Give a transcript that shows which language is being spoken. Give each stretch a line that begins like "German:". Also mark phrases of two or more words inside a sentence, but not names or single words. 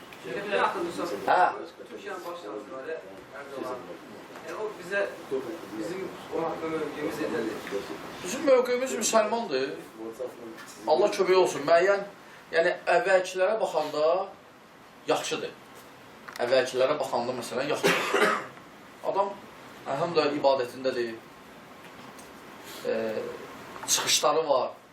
Turkish: Bir hatırlıyorsan, Türkiye'nin başkanı Erdoğan.
Azerbaijani: Yani o bize, bizim o hakkında mövqeyimiz edildi. Bizim mövqeyimiz müsəlmandır. Allah kömək olsun. Müəyyən, yəni əvvəlkilərə baxanda yaxşıdır. Əvvəlkilərə baxanda məsələn yaxşıdır. Adam əlhamdülillah ibadətindədir. Çıxışları var.